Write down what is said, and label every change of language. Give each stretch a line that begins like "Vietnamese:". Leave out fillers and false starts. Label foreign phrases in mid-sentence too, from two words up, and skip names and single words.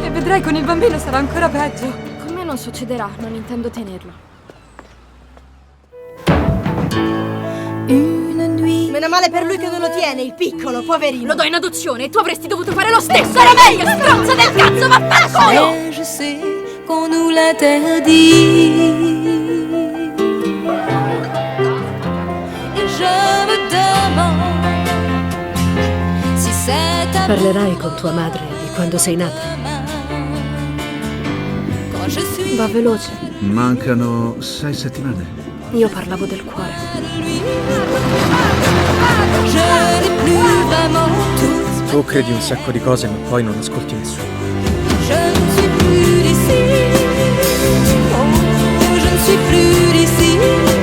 Italian: E vedrai, con il bambino sarà ancora peggio. Con me non succederà, non intendo tenerlo. Meno male per lui che non lo tiene, il piccolo, poverino. Lo do in adozione e tu avresti dovuto fare lo stesso. Era meglio, stronza del cazzo, vaffanculo!
French: Je sais qu'on nous l'interdit. Et je me demande si c'est à
Italian: Parlerai con tua madre di quando sei nata?
French: quand je suis
Italian: Va veloce. Mancano 6 settimane. Io parlavo del cuore.
French: je n'ai plus vraiment tout.
Italian: Tu credi un sacco di cose, ma poi non ascolti nessuno.
French: Je ne suis plus d'ici. Oh, je ne suis plus d'ici.